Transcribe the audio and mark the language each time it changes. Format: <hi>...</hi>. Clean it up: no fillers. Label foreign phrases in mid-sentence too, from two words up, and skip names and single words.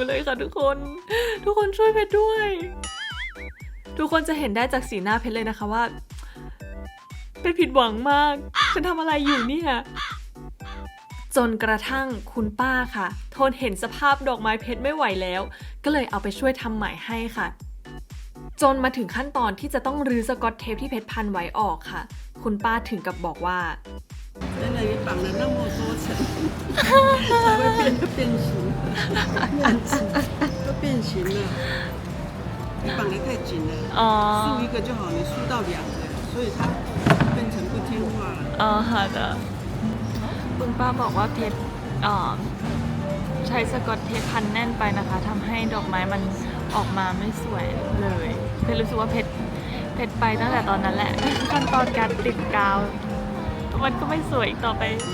<th>เลยค่ะทุกคนช่วยเพชรด้วยทุกคนจะเห็นได้จากสีหน้าเพชรเลยนะคะว่าเพชรผิดหวังมากฉันทำอะไรอยู่เนี่ยจนกระทั่งคุณป้าค่ะทนเห็นสภาพดอกไม้เพชรไม่ไหวแล้วก็เลยเอาไปช่วยทำใหม่ให้ค่ะจนมาถึงขั้นตอนที่จะต้องรื้อสกอตเทปที่เพชรพันไว้ออกค่ะคุณป้าถึงกับบอกว่า</th> <zh>真的也绑了那么多层，才会变形，都变形了。你绑得太紧了，竖一个就好，你竖到2个，所以它变成不听话了。</zh> <th>好的คุณป้าบอกว่าเพชรใช้สกอตเทปพันแน่นไปนะคะทำให้ดอกไม้มันออกมาไม่สวยเลยเพชรรู้สึกว่าเพชรไปตั้งแต่ตอนนั้นแหละขั้นตอนการติดกาวมันก็ไม่สวยอีกต่อไป</th>